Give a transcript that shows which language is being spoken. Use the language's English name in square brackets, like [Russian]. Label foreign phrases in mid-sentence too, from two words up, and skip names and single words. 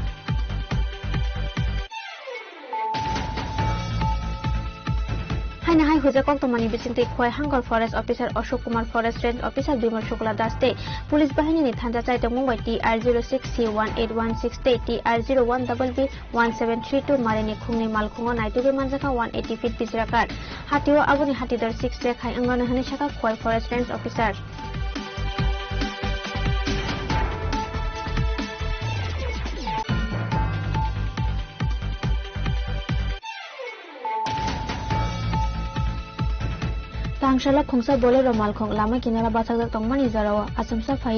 [Kok Borok] Haina hai হুজে কক্তমানি বিচিন্তি খয় হাঙ্গর [English] Forest Officer [Kok Borok] অশোক কুমার [English] Forest Range Officer [Kok Borok] বিমল শুক্লা দাসতে পুলিশ বাহিনীনি থানজা চাইতে মুম্বাই TR06C18168 TR01BB1732 মারিনি খুংনি মালখুঙ্গ নাইতুগে মানজাকা 180 ফিট বিজরাকার হাতিও আবনি হাতিদার 6 রেখায় অঙ্গনে হানি শাখা খয় [English] Forest Range Officer [Kok Borok] Tangshalla khungsa bolero malkhong lama kinala bathak tongmani jarawa asumsa phai